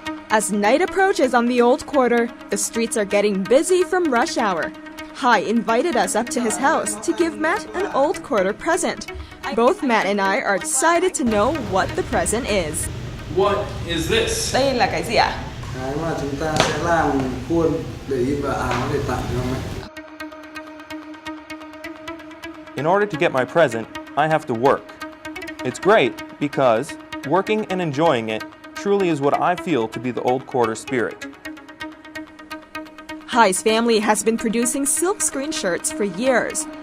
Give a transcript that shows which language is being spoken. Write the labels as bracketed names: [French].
[English] As night approaches on the old quarter, the streets are getting busy from rush hour. Hai invited us up to his house to give Matt an old quarter present. Both Matt and I are excited to know what the present is. What is this? [Vietnamese] Đây là cái gì ạ? Cái mà chúng ta sẽ làm khuôn để in vào áo để tặng cho mẹ. [English] In order to get my present, I have to work. It's great because working and enjoying it truly is what I feel to be the old quarter spirit. Hai's family has been producing silkscreen shirts for years.